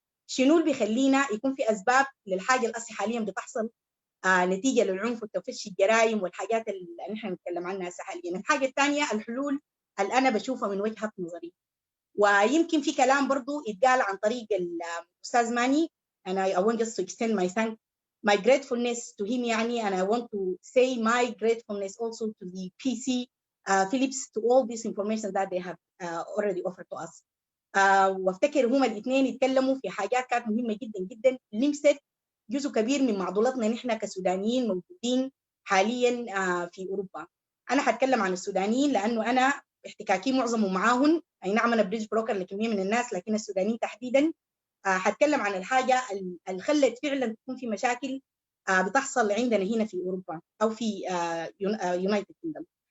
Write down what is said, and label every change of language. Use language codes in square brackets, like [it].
[ar] شنو اللي بيخلينا يكون في اسباب للحاجه اللي حاليا بتحصل نتيجه للعنف وتفشي الجرائم والحاجات اللي نحن نتكلم عنها هسه حاليا. الحاجه الثانيه الحلول اللي انا بشوفها من وجهه نظري، ويمكن في كلام برضو يتقال عن طريق الاستاذ ماني. انا [en] I want just to extend my gratefulness to him [ar] يعني، [en] and I want to say my gratefulness also to the PC Philips to all this information that they have already offered to us. [ar] وافتكر هما الاثنين يتكلموا في حاجات كانت مهمه جدا جدا لمست جزء كبير من معضلتنا نحن كسودانيين موجودين حاليا في اوروبا. انا حتكلم عن السودانيين لانه انا احتكاكي معظمه معاهم، اي نعم انا بريدج بروكر لكميه من الناس، لكن السودانيين تحديدا حتكلم عن الحاجه اللي خلت فعلا تكون في مشاكل بتحصل عندنا هنا في اوروبا او في يونايتد كينجدم.